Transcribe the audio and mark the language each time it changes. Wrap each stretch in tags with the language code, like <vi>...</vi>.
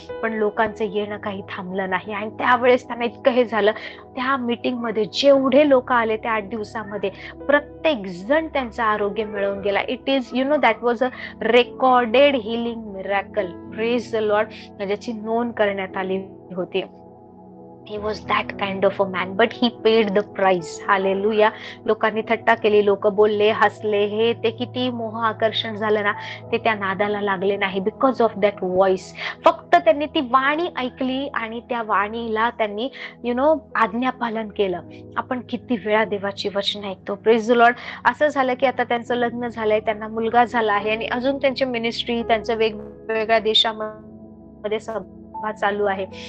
<mr>पण लोकांचं येणं काही थांबलं नाही. आणि त्यावेळेस त्यांना इतकं हे झालं, त्या मीटिंग मध्ये जेवढे लोक आले त्या 8 दिवसामध्ये प्रत्येक जण त्यांचं आरोग्य मिळवून गेला.</mr> <en>It is that was a recorded healing miracle. Praise the Lord.</en> <mr>ज्याची नोंद करण्यात आली होती.</mr> <en>He was that kind of a man, but he paid the price. Hallelujah.</en> <mr>लोकांनी थट्टा केली, लोक बोलले, हसले, हे ते किती मोह आकर्षण झालं ना, ते त्या नादाला लागले नाही.</mr> <en>Because of that voice.</en> <mr>फक्त त्यांनी ती वाणी ऐकली आणि त्या वाणीला त्यांनी आज्ञापालन केलं. आपण किती वेळा देवाची वचन ऐकतो.</mr> <en>Praise the Lord.</en> <mr>असं झालं की आता त्यांचं लग्न झालंय, त्यांना मुलगा झाला आहे आणि अजून त्यांची मिनिस्ट्री, त्यांचं वेगवेगळ्या देशामध्ये सभा चालू आहे.</mr>